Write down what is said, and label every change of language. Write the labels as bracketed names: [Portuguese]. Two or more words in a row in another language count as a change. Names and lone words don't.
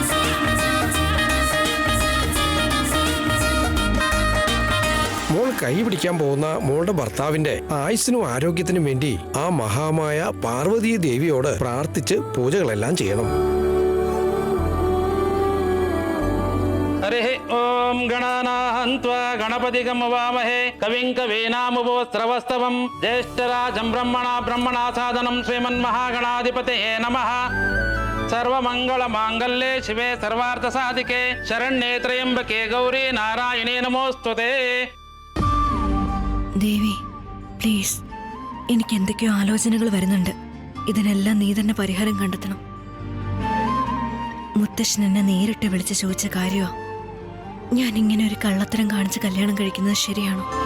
[Malayalam] മോൾ കൈ പിടിക്കും. ജനിക്കാൻ പോകുന്ന മോളുടെ ഭർത്താവിന്റെ ആയുസ്സിനും ആരോഗ്യത്തിനും വേണ്ടി ആ മഹാമായ പാർവതീ ദേവിയോട് പ്രാർത്ഥിച്ച് പൂജകളെല്ലാം ചെയ്യണം. [Sanskrit] हरिः ओम गणानाहन्त्वा गणपतिगं वामहे कविं कवीनामुपस्रवस्तवं ज्येष्ठराजं ब्रह्मणासादनं श्रीमन्महागणाधिपतये नमः. सर्वमङ्गलमाङ्गल्ये शिवे सर्वार्थसाधिके शरण्ये त्र्यम्बके गौरी नारायणे नमोस्तुते. [Malayalam] ദേവി പ്ലീസ്, എനിക്ക് എന്തൊക്കെയോ ആലോചനകൾ വരുന്നുണ്ട്. ഇതിനെല്ലാം നീ തന്നെ പരിഹാരം കണ്ടെത്തണം. മുത്തശ്ശൻ എന്നെ നേരിട്ട് വിളിച്ച് ചോദിച്ച കാര്യമാ. ഞാൻ ഇങ്ങനെ ഒരു കള്ളത്തരം കാണിച്ച് കല്യാണം കഴിക്കുന്നത് ശരിയാണോ?